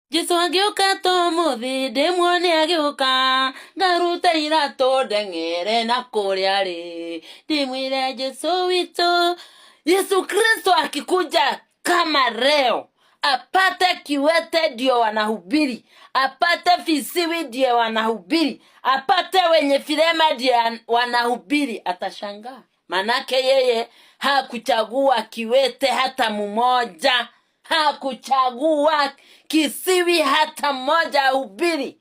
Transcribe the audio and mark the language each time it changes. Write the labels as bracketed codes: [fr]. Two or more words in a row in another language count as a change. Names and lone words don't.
[ki] Jesu agĩũka tũmũthĩ ndĩmuone agĩũka, ngaruta iratũ ndeng'ere na kũrĩa rĩ, ndĩmwĩre Jesu witũ. [sw] Yesu Kristo akikuja kama leo, apate kiwete ndio wanahubiri, apate visiwi ndio wanahubiri, apate wenye vilema ndio wanahubiri, atashangaa. Manake yeye hakuchagua kiwete hata mmoja, hakuchagua kisiwi hata mmoja ahubiri.